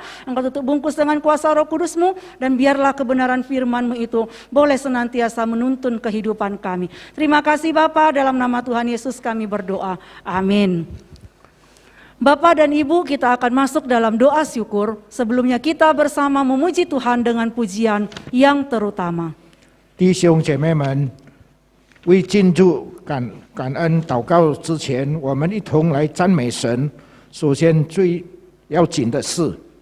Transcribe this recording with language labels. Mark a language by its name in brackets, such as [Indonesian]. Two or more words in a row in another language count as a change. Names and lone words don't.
[Indonesian] Engkau tutup bungkus dengan kuasa Roh Kudus-Mu dan biarlah kebenaran firman-Mu itu boleh senantiasa menuntun kehidupan kami. Terima kasih Bapa, dalam nama Tuhan Yesus kami berdoa. Amin. Bapak dan Ibu, kita akan masuk dalam doa syukur. Sebelumnya kita bersama memuji Tuhan dengan pujian yang terutama. [Chinese] 弟兄姐妹们，为进入感恩祷告之前，我们一同来赞美神。首先最要紧的是，